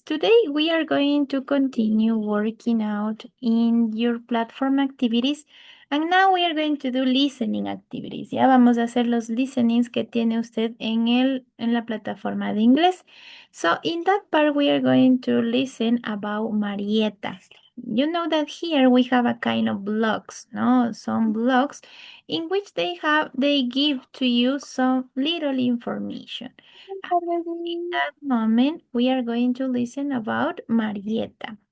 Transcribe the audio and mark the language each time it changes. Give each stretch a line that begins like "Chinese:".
English: Today we are going to continue working out in your platform activities and now we are going to do listening activities.
Spanish: Ya vamos a hacer los listenings que tiene usted en la plataforma de inglés.
English: So in that part we are going to listen about Marieta. You know that here we have a kind of blocks, no? Some blocks in which they give to you some little information. In that moment, we are going to listen about Marieta.